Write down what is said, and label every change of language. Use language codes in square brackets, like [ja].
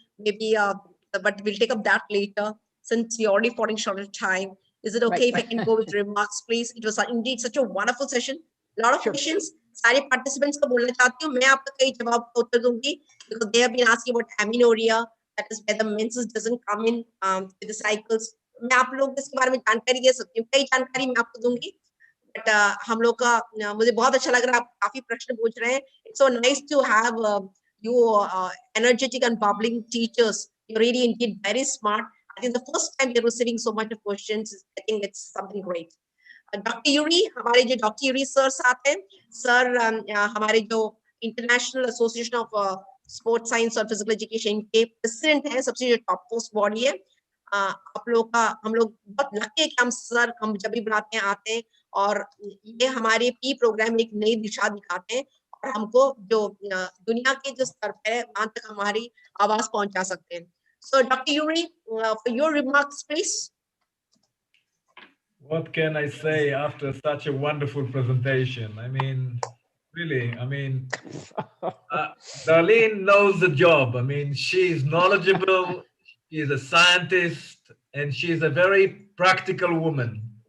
[en] Maybe, but we'll take up that later since we're already falling short of time. Is it okay if I can go with remarks, please? It was indeed such a wonderful session. A lot of questions. [hi] सारे participants को बोलना चाहती हूँ, मैं आपका कई जवाब का उत्तर दूंगी [en] because they have been asking about amenorrhea, that is where the menses doesn't come in with the cycles. [hi] मैं आप लोगों को इसके बारे में जानकारी दे सकती हूँ, कई जानकारी मैं आपको दूंगी, बट हम लोग का मुझे बहुत अच्छा लग रहा है, आप काफी प्रश्न पूछ रहे हैं. [en] It's so nice to have you energetic and bubbling teachers. You're really indeed very smart. I think the first time you're receiving so much of questions, I think it's something great. [hi] Doctor Yuri, हमारे जो doctor Yuri sir आते हैं, sir हमारे जो international association of sports science और physical education के president हैं, सबसे जो टॉप मोस्ट बॉडी है. आप लोग का हम लोग बहुत लकी है कि हम जब भी बुलाते हैं आते हैं और ये हमारे पी प्रोग्राम में एक नई दिशा दिखाते हैं और हमको जो दुनिया के जो स्तर पे है वहां तक हमारी आवाज पहुंचा सकते हैं. [en] So doctor Yuri, for your remarks please. What can I say after such a wonderful presentation? I mean, really, I mean, Darlene knows the job. I mean, she's knowledgeable, she's a scientist, and she's a very practical woman.